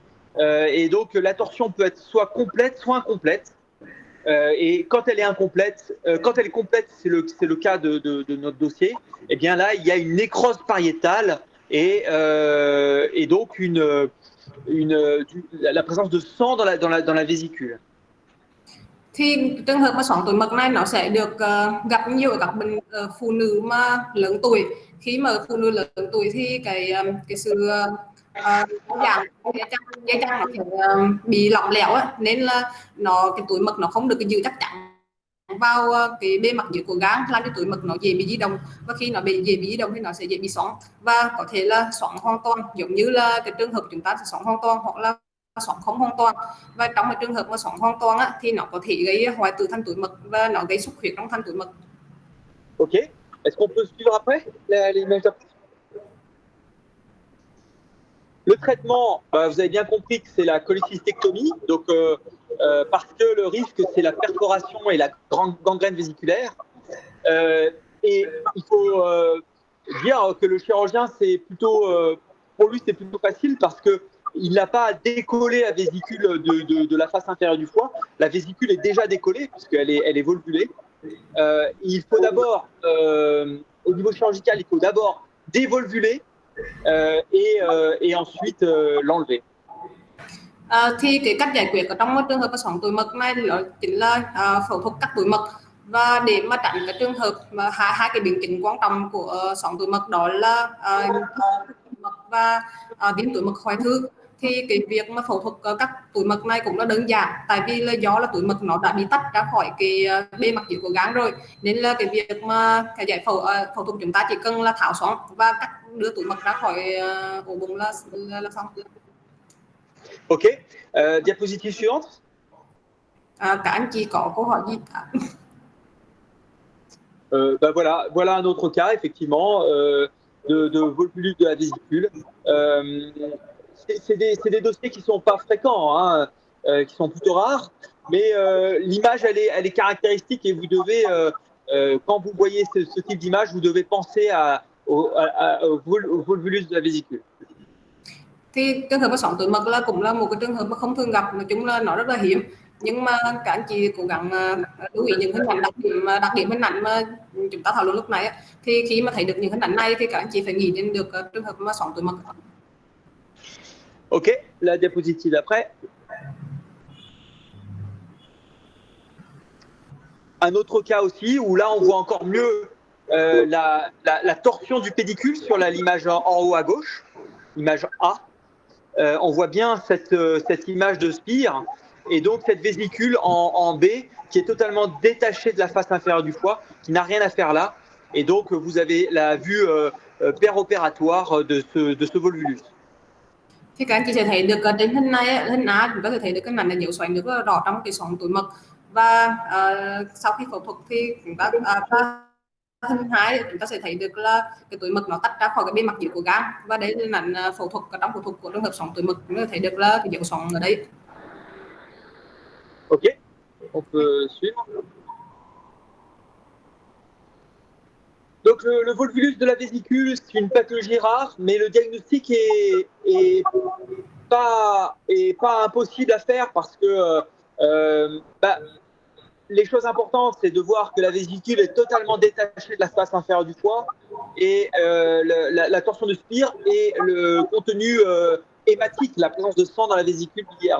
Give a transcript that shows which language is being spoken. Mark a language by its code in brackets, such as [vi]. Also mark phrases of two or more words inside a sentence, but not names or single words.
[fr] Et donc, la torsion peut être soit complète, soit incomplète. Et quand elle est incomplète, quand elle est complète, c'est le cas de notre dossier, eh bien là, il y a une nécrose pariétale et donc la présence de sang dans la vésicule. [vi] Thì trường hợp mà xoắn túi mật này nó sẽ được gặp nhiều ở các bệnh phụ nữ mà lớn tuổi. Khi mà phụ nữ lớn tuổi thì cái sự giảm dây chằng nó sẽ bị lỏng lẻo, nên là cái túi mật nó không được giữ chắc chắn vào cái bề mặt dưới của gan làm cho túi mật nó dễ bị di động, và khi nó bị dễ bị di động thì nó sẽ dễ bị xoắn và có thể là xoắn hoàn toàn, giống như là cái trường hợp chúng ta sẽ xoắn hoàn toàn hoặc là xoắn không hoàn toàn. Và trong cái trường hợp mà xoắn hoàn toàn á, thì nó có thể gây hoại tử thành túi mật và nó gây xuất huyết trong thành túi mật. [fr] Ok. Est-ce qu'on peut suivre après l'image d'après? Le traitement, vous avez bien compris que c'est la cholécystectomie, donc parce que le risque c'est la perforation et la gangrène vésiculaire. Et il faut dire que le chirurgien, c'est plutôt, pour lui, c'est plutôt facile parce que il n'a pas à décoller la vésicule de la face inférieure du foie. La vésicule est déjà décollée puisqu'elle est volvulée. Il faut d'abord, au niveau chirurgical, il faut d'abord dévolvuler et ensuite l'enlever. [vi] Thì cái cách giải quyết ở trong trường hợp xoắn túi mật này đó chính là phẫu thuật cắt túi mật. Và để mà tránh cái trường hợp mà hai cái biến chứng quan trọng của xoắn túi mật đó là và viêm túi mật hoại thư, thì cái việc mà phẫu thuật cắt túi mật này cũng là đơn giản, tại vì là do là túi mật nó đã bị tách ra khỏi cái bề mặt dưới của gan rồi, nên là cái việc mà cái giải phẫu thuật chúng ta chỉ cần là tháo xoắn và cắt đưa túi mật ra khỏi ổ bụng là xong. [fr] Ok. Diapositive suivante. [vi] Các anh chị có câu hỏi gì cả? [fr] Voilà un autre cas, effectivement, de volvulus de la vésicule. C'est des dossiers qui ne sont pas fréquents, hein, qui sont plutôt rares, mais l'image, elle est caractéristique et vous devez, quand vous voyez ce type d'image, vous devez penser au volvulus de la vésicule. [vi] Thì trường hợp xoắn túi mật là cũng là một cái trường hợp mà không thường gặp, nói chung là nó rất là hiếm, nhưng mà các anh chị cố gắng lưu ý những hình ảnh đặc điểm hình ảnh mà chúng ta thảo luận lúc này, thì khi mà thấy được những hình ảnh này thì các anh chị phải nghĩ đến được trường hợp mà xoắn túi mật. [fr] Ok, la diapositive d'après. Un autre cas aussi où là on voit encore mieux la torsion du pédicule sur l'image en haut à gauche, image A. On voit bien cette image de spire et donc cette vésicule en B qui est totalement détachée de la face inférieure du foie, qui n'a rien à faire là. Et donc vous avez la vue péropératoire de ce volvulus. [vi] Thì các anh chị sẽ thấy được trên hình này, hình A chúng ta sẽ thấy được cái mảnh này nhiễu xoắn rất là rõ trong cái xoắn túi mật. Và sau khi phẫu thuật thì chúng ta hình 2 chúng ta sẽ thấy được là cái túi mật nó tách ra khỏi cái bề mặt dưới của gan, và đây là ảnh phẫu thuật trong phẫu thuật của trường hợp xoắn túi mật, chúng ta thấy được là cái dấu xoắn ở đây. [fr] Ok, on peut suivre. Donc le volvulus de la vésicule, c'est une pathologie rare, mais le diagnostic est pas impossible à faire parce que les choses importantes, c'est de voir que la vésicule est totalement détachée de la face inférieure du foie et la torsion de spire et le contenu hématique, la présence de sang dans la vésicule biliaire.